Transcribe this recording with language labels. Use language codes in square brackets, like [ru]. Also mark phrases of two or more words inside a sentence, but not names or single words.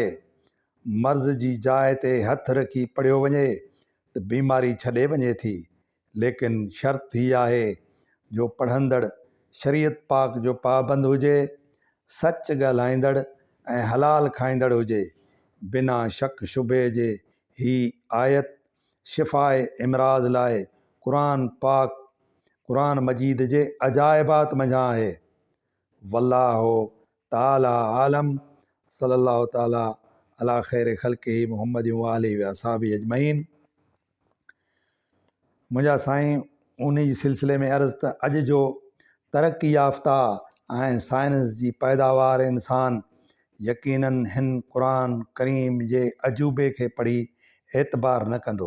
[sd] मर्ज़ जी जाइ ते हथु रखी पढ़ियो वञे त बीमारी छॾे वञे थी, लेकिन शर्त ही आहे जो पढ़ंदड़ शरीयत पाक जो पाबंद हुजे, सच ॻाल्हाईंदड़ ऐं हलाल खाईंदड़ हुजे। बिना शक शुबे जे ही आयत शिफ़ाए इमराज़ लाइ क़ुरान मजीद जे अजाइबात मझां आहे। [ar] والله تعالى أعلم. صلى الله تعالى على خير خلقه محمد وآله وأصحابه أجمعين. [sd] मुंहिंजा साईं, उन जी सिलसिले में अर्ज़ु त अॼु जो तरक़ी याफ़्ता ऐं साइंस जी पैदावार इंसान यकीनन हिन क़ुरान करीम जे अजूबे खे पढ़ी एतबार न कंदो।